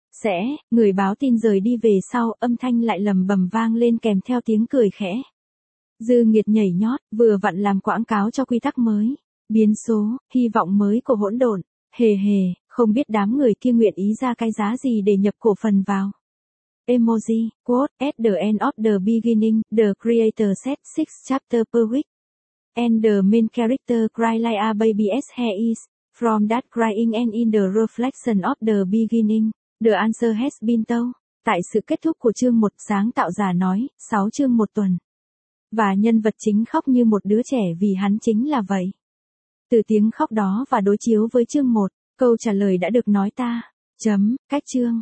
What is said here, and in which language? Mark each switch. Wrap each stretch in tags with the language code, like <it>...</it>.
<vi>Sẽ, người báo tin rời đi về sau âm thanh lại lầm bầm vang lên kèm theo tiếng cười khẽ. Dư Nguyệt nhảy nhót, vừa vặn làm quảng cáo cho quy tắc mới, biến số, hy vọng mới của hỗn độn, hề hề, không biết đám người kia nguyện ý ra cái giá gì để nhập cổ phần vào.</vi> <en>Emoji, quote, at the end of the beginning, the creator said 6 chapter per week, and the main character cry like a baby's hair is, from that crying and in the reflection of the beginning, the answer has been told.</en> <vi>Tại sự kết thúc của chương 1, sáng tạo giả nói, 6 chương 1 tuần. Và nhân vật chính khóc như một đứa trẻ vì hắn chính là vậy. Từ tiếng khóc đó và đối chiếu với chương 1, câu trả lời đã được nói ta. Chấm, cách chương.</vi>